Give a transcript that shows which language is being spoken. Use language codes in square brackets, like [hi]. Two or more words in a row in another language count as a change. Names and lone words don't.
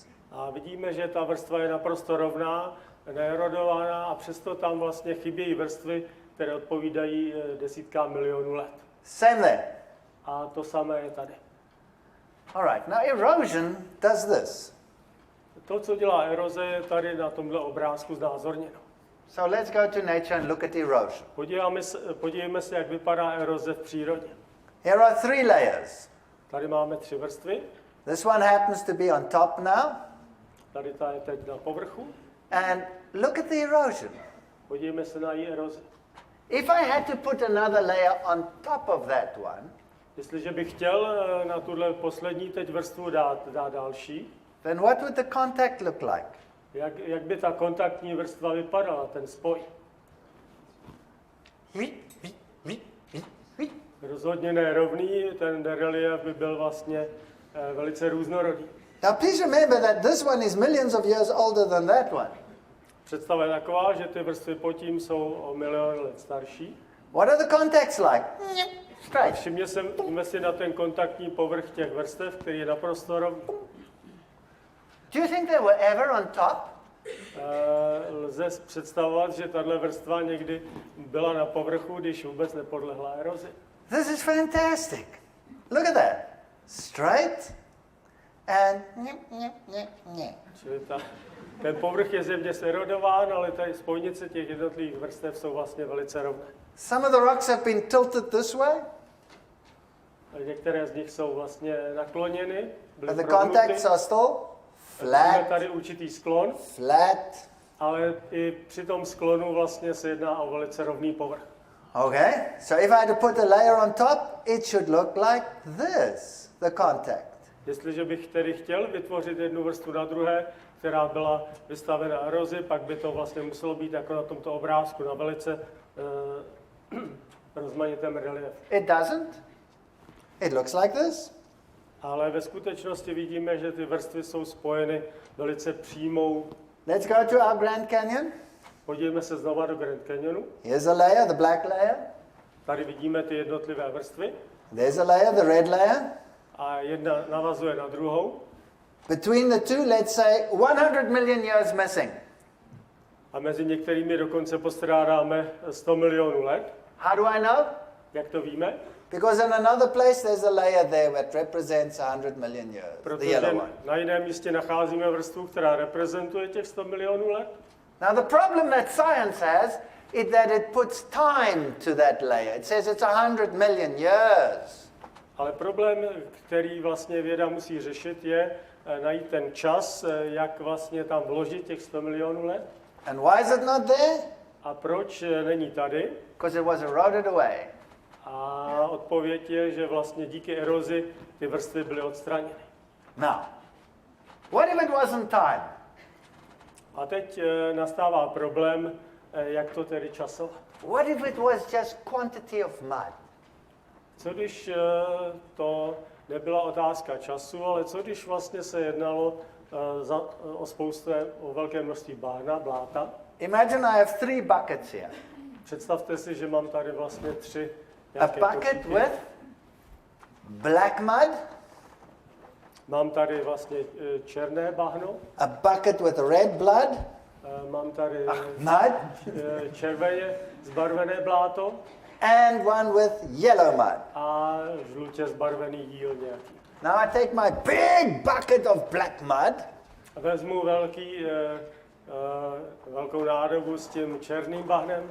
[cs] A vidíme, že ta vrstva je naprosto rovná, neerodovaná a přesto tam vlastně chybějí vrstvy, které odpovídají desítkám milionů let. [en] Same there. [cs] A to samé je tady. [en] All right, now erosion does this. [cs] To, co dělá eroze, je tady na tomhle obrázku znázorněno. [en] So let's go to nature and look at erosion. [cs] Podívejme se, jak vypadá eroze v přírodě. [en] Here are 3 layers. [cs] Tady máme 3 vrstvy. [en] This one happens to be on top now. [cs] Tady ta je teď na povrchu. [en] And look at the erosion. [cs] Podívejme se na její erozi. [en] If I had to put another layer on top of that one, [cs] Jestliže bych chtěl na tuhle poslední teď vrstvu dát další, [en] then what would the contact look like? [cs] jak by ta kontaktní vrstva vypadala, ten spoj? Rozhodně nerovný, ten relief by byl vlastně velice různorodý. [en] Now please remember that this one is millions of years older than that one. [cs] Představa je taková, že ty vrstvy pod tím jsou o milion let starší. [en] What are the contacts like? Straight. [cs] Všimněme si na ten kontaktní povrch těch vrstev, který je naprosto rovný. [en] Do you think they were ever on top? [cs] lze představovat, že tahle vrstva někdy byla na povrchu, když vůbec nepodlehla erozi. [en] This is fantastic. Look at that. Straight and [cs] Čili ten povrch je zjevně erodován, ale tady spojnice těch jednotlivých vrstev jsou vlastně velice rovné. [en] Some of the rocks have been tilted this way, [cs] Některé z nich jsou vlastně nakloněny, byly [en] and the [cs] prohnuty. [en] contacts are still [cs] Máme [en] flat, [cs] tady určitý sklon, [en] flat. [cs] ale i při tom sklonu vlastně se jedná o velice rovný povrch. [en] Okay, so if I had to put a layer on top, it should look like this, the contact. [cs] Jestliže bych tedy chtěl vytvořit jednu vrstvu na druhé, která byla vystavena erozi, pak by to vlastně muselo být jako na tomto obrázku, na velice rozmanitém reliefu. [en] It doesn't. It looks like this. [cs] Ale ve skutečnosti vidíme, že ty vrstvy jsou spojeny velice přímou. [en] Let's go to our Grand Canyon. [cs] Podívejme se znova do Grand Canyonu. [en] Here's a layer, the black layer. [cs] Tady vidíme ty jednotlivé vrstvy [en] There's a layer, the red layer. [cs] a jedna navazuje na druhou. [en] Between the two, let's say 100 million years missing. [cs] A mezi některými dokonce postrádáme 100 milionů let. [en] How do I know? [cs] Jak to víme? [en] Because in another place there's a layer there that represents 100 million years, the [cs] Protože [en] yellow one. [cs] na jiném místě nacházíme vrstvu, která reprezentuje těch 100 milionů let. [en] Now the problem that science has is that it puts time to that layer. It says it's 100 million years. [cs] Ale problém, který vlastně věda musí řešit, je najít ten čas, jak vlastně tam vložit těch 100 milionů let. [en] And why is it not there? [cs] A proč není tady? [en] Because it was eroded away. [cs] A odpověď je, že vlastně díky erozi ty vrstvy byly odstraněny. [en] Now, what if it wasn't time? [cs] A teď nastává problém, jak to tedy časovat. [en] What if it was just quantity of mud? [cs] Co když to nebyla otázka času, ale co když vlastně se jednalo o velké množství bahna, bláta? [en] Imagine I have 3 buckets here. [cs] Představte si, že mám tady vlastně 3 [en] A bucket with black mud, [cs] Mám tady vlastně černé bahno, [en] a bucket with red blood, [cs] mám tady [en] mud, [cs] červeně zbarvené bláto [en] and one with yellow mud. [cs] a žlutě zbarvený díl nějaký. [en] Now I take my big bucket of black mud, [cs] A vezmu velkou nádobu s tím černým bahnem